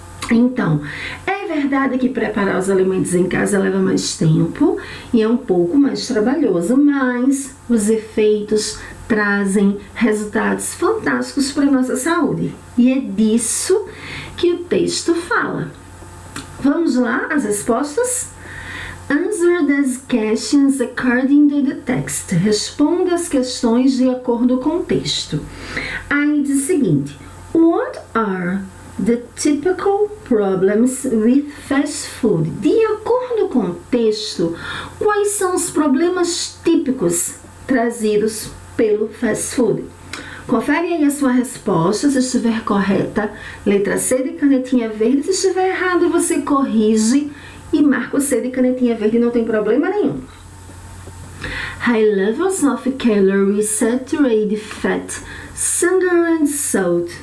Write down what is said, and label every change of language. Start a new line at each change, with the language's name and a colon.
Portuguese: Então, é verdade que preparar os alimentos em casa leva mais tempo e é um pouco mais trabalhoso, mas os efeitos trazem resultados fantásticos para a nossa saúde. E é disso que o texto fala. Vamos lá, as respostas?
English: Answer these questions according to the text.
Portuguese: Responda as questões de acordo com o texto. Aí diz o seguinte:
English: What are the typical problems with fast food?
Portuguese: De acordo com o texto, quais são os problemas típicos trazidos pelo fast food? Confere aí a sua resposta, se estiver correta, letra C de canetinha verde. Se estiver errado, você corrige e marca o C de canetinha verde, não tem problema nenhum.
English: High levels of calories, saturated fat, sugar and salt.